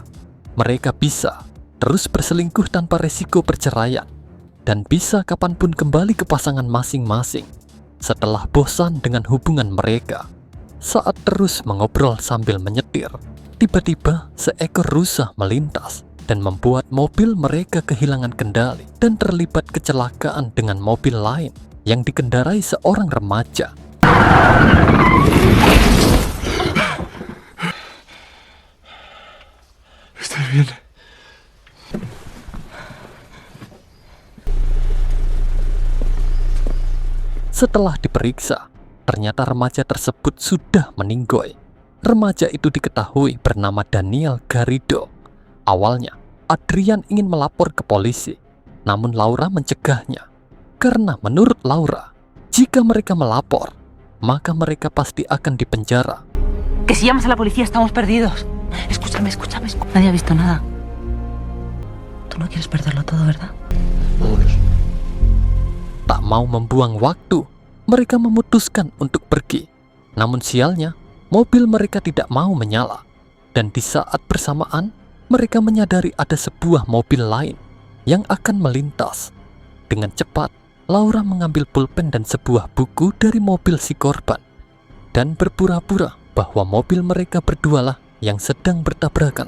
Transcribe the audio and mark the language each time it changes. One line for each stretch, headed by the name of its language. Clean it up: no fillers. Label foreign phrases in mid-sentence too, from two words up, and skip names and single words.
Indonesian: Mereka bisa terus berselingkuh tanpa resiko perceraian dan bisa kapanpun kembali ke pasangan masing-masing setelah bosan dengan hubungan mereka. Saat terus mengobrol sambil menyetir, tiba-tiba seekor rusa melintas dan membuat mobil mereka kehilangan kendali dan terlibat kecelakaan dengan mobil lain yang dikendarai seorang remaja.
Spanish: ¿Estás bien?
Indonesian: Setelah diperiksa, ternyata remaja tersebut sudah meninggoy. Remaja itu diketahui bernama Daniel Garrido. Awalnya, Adrian ingin melapor ke polisi, namun Laura mencegahnya. Karena menurut Laura, jika mereka melapor, maka mereka pasti akan dipenjara.
Spanish: Que si llamas a la policía estamos perdidos. Escúchame. Nadie ha visto nada. Tú no quieres perderlo todo, ¿verdad? Vámonos.
Indonesian: Tak mau membuang waktu, mereka memutuskan untuk pergi. Namun sialnya, mobil mereka tidak mau menyala. Dan di saat bersamaan, mereka menyadari ada sebuah mobil lain yang akan melintas. Dengan cepat, Laura mengambil pulpen dan sebuah buku dari mobil si korban dan berpura-pura bahwa mobil mereka berdualah yang sedang bertabrakan.